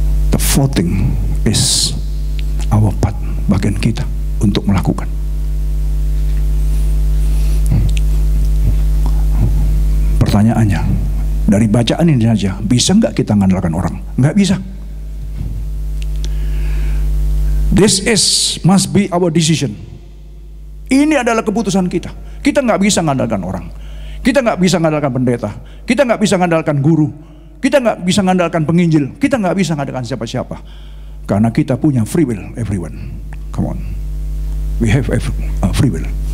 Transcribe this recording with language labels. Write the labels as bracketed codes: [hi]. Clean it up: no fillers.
[en] The fourth thing is our part, [id] bagian kita untuk melakukan. Pertanyaannya, dari bacaan ini saja, bisa nggak kita mengandalkan orang? Nggak bisa. [en] This must be our decision. [id] Ini adalah keputusan kita. Kita nggak bisa mengandalkan orang. Kita nggak bisa mengandalkan pendeta. Kita nggak bisa mengandalkan guru. Kita nggak bisa mengandalkan penginjil. Kita nggak bisa mengandalkan siapa-siapa. Karena kita punya [en] free will, everyone. Come on. We have free will.